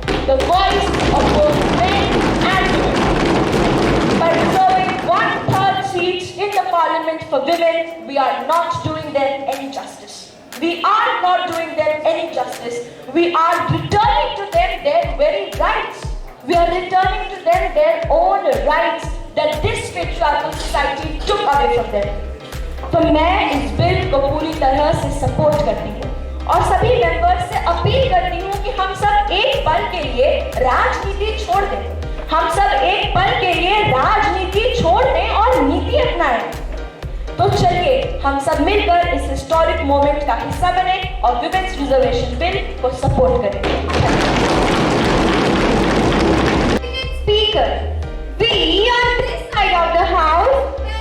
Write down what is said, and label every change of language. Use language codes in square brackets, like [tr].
[en] The voice of both men and women. By reserving 1/3 seats in the parliament for women, we are not doing them any justice. We are not doing them any justice. We are returning to them their very rights. We are returning to them their own rights that this patriarchal society took away from them. [hi] तो मैं इस bill को पूरी तरह से support करती हूँ और सभी मेंबर्स से अपील करती हूँ कि हम सब एक पल के लिए राजनीति छोड़ दें, हम सब एक पल के लिए राजनीति छोड़ दें और नीति अपनाएं। तो चलिए हम सब मिलकर इस हिस्टोरिक मोमेंट का हिस्सा बने और विमेंस रिजर्वेशन बिल को सपोर्ट करें। [en] speaker, we on this side of the house